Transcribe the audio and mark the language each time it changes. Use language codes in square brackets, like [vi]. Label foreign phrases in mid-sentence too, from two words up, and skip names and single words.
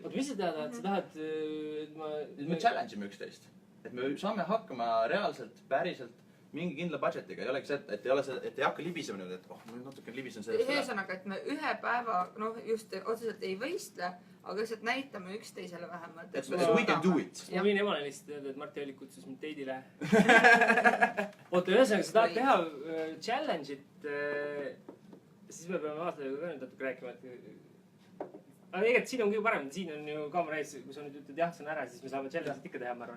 [et] Oot, mis sa tahad? Sa tahad, et me challenge ime üksteist. Et me saame hakkama reaalselt, päriselt mingi kindla budgetiga. Ei olegi see, et ei hakka libisema nüüd, et ma natuke libisen sellest üle. Ühesõnaga, et me ühe päeva, noh just otseselt ei võistle, aga lihtsalt näitame üksteisele vähemalt. [en] Et we can do it. [et] Ma võin emale lihtsalt öelda, et Marti Allik kutsus mind teidile. Oota, ühesõnaga, sa tahad teha challenge'it, siis me peame aastaga ka nüüd natuke rääkima, et aga tegelikult siin on kõige parem, siin on ju kaamera ees, kui sa nüüd ütled jah, see on ära, siis me saame challenge'it ikka teha, ma arvan.